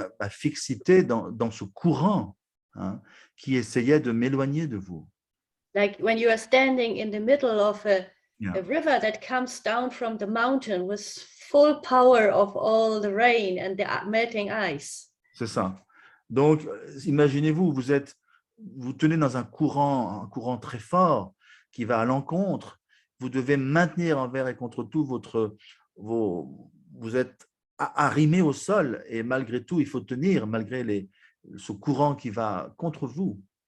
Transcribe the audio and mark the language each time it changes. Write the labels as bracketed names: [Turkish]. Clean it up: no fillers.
[French] fixité dans ce courant, hein, qui essayait de m'éloigner de vous. [English] Like when you are standing in the middle of a river that comes down from the mountain with full power of all the rain and the melting ice. [French] C'est ça. Donc, imaginez-vous, vous tenez dans un courant très fort qui va à l'encontre. Vous devez maintenir envers et contre tout vous êtes arrimé au sol et malgré tout, il faut tenir malgré ce courant qui va contre vous.